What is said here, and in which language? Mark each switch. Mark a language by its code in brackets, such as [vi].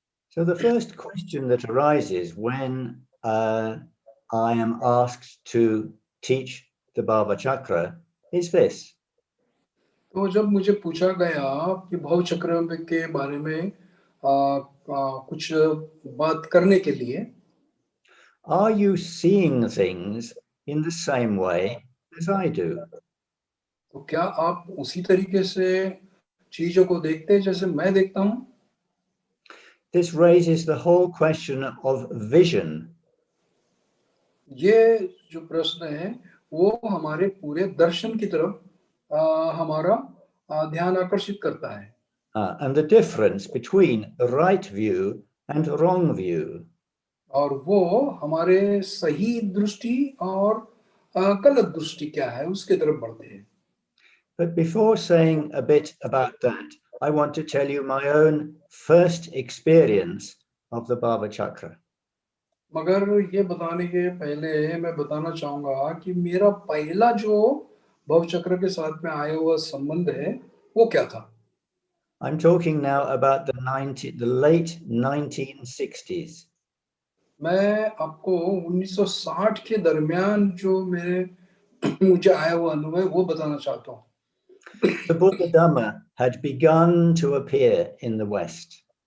[en] So the first question that arises when I am asked to teach the bhāvacakra is this. [hi] तो जब मुझे पूछा गया कि भाव चक्र के बारे में कुछ बात करने के लिए, [en] Are you seeing things in the same way as I do? [hi] तो क्या आप उसी तरीके से चीजों को देखते हैं जैसे मैं देखता हूँ? [en] This raises the whole question of vision. [hi] ये जो प्रश्न है वो हमारे पूरे दर्शन की तरफ हमारा ध्यान आकर्षित करता है। [en] And the difference between right view and wrong view. [hi] और वो हमारे सही दृष्टि और गलत दृष्टि क्या है उसके तरफ बढ़ते हैं। [en] But before saying a bit about that, I want to tell you my own first experience of the bhāvacakra. [hi] मगर ये बताने के पहले मैं बताना चाहूँगा कि मेरा पहला जो भवचक्र के साथ में आया हुआ संबंध है वो क्या था। [en] I'm talking now about the late 1960s. [hi] मैं आपको 1960 के दरमियान जो मुझे आया हुआ अनुभव है वो बताना चाहता हूँ। [en] The Buddha Dhamma had begun to appear in the West.